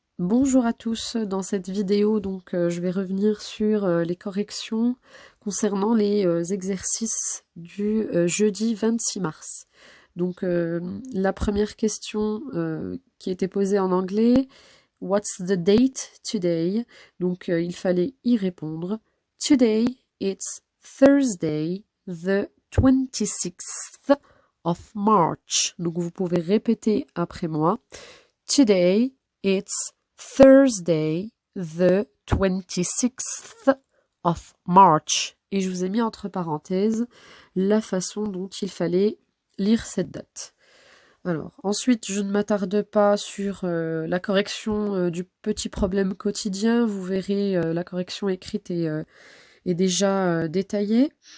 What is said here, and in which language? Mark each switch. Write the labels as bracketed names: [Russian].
[French] Bonjour à tous, dans cette vidéo je vais revenir sur les corrections concernant les exercices du jeudi 26 mars. La première question qui était posée en anglais, [English] What's the date today? [French] Il fallait y répondre. [English] Today it's Thursday the 26th of March. [French] Donc vous pouvez répéter après moi. [English] Today it's Thursday, the 26th of March. [French] Et je vous ai mis entre parenthèses la façon dont il fallait lire cette date. Alors, ensuite, je ne m'attarde pas sur la correction du petit problème quotidien. Vous verrez, la correction écrite est déjà détaillée.